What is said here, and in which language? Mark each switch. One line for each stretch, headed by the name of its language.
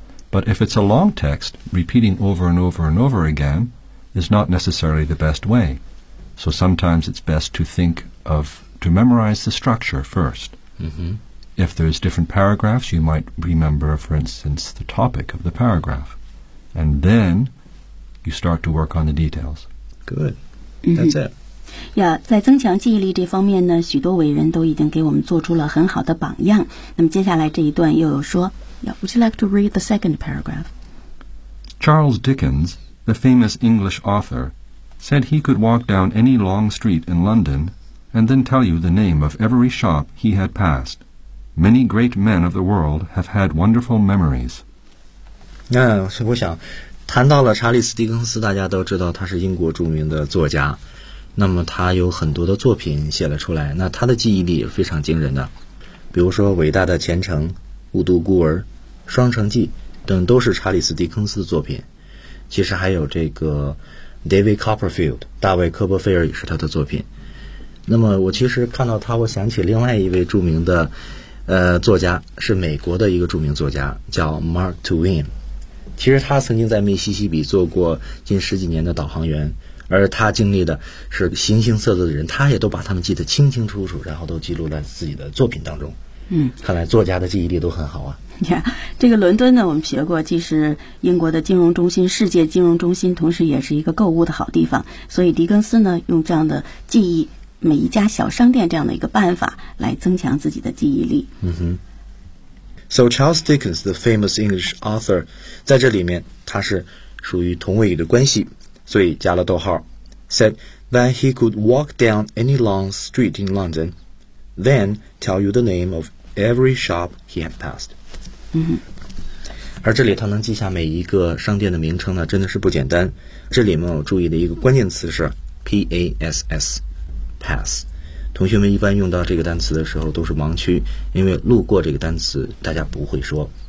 English: But if it's a long text, repeating over and over and over again is not necessarily the best way. So sometimes it's best to think of, to memorize the structure first. If there's different paragraphs, you might remember, for instance, the topic of the paragraph. And then you start to work on the details. Good. That's it. Yeah,
Chinese: 在增强记忆力这方面呢，许多伟人都已经给我们做出了很好的榜样。那么接下来这一段又有说，
English: yeah, Would you like to read the second paragraph? Charles Dickens, the famous English author, said he could walk down any long street in London and then tell you the name of every shop he had passed. Many great men of the world have had wonderful memories.
Chinese: 那我想谈到了查理斯·狄更斯，大家都知道他是英国著名的作家，那么他有很多的作品写了出来，那他的记忆力也非常惊人的，比如说《伟大的前程》《雾都孤儿》《双城记》等都是查理斯·狄更斯的作品，其实还有这个 David Copperfield 大卫·科波菲尔也是他的作品。那么我其实看到他，我想起另外一位著名的作家，是美国的一个著名作家，叫 Mark Twain。其实他曾经在密西西比做过近十几年的导航员，而他经历的是形形色色的人，他也都把他们记得清清楚楚，然后都记录在自己的作品当中。嗯，看来作家的记忆力都很好啊。这个伦敦呢，我们学过，既是英国的金融中心，世界金融中心，同时也是一个购物的好地方，所以狄更斯呢用这样的记忆每一家小商店这样的一个办法来增强自己的记忆力。
English: So Charles Dickens, the famous English author,
Chinese: 在这里面他是属于同位语的关系，所以加了逗号，
English: said that he could walk down any long street in London, then tell you the name of every shop he had passed.
Chinese: 而这里他能记下每一个商店的名称呢，真的是不简单。这里面我注意的一个关键词是 PASS。 Pass， 同学们一般用到这个单词的时候都是盲区，因为路过这个单词大家不会说。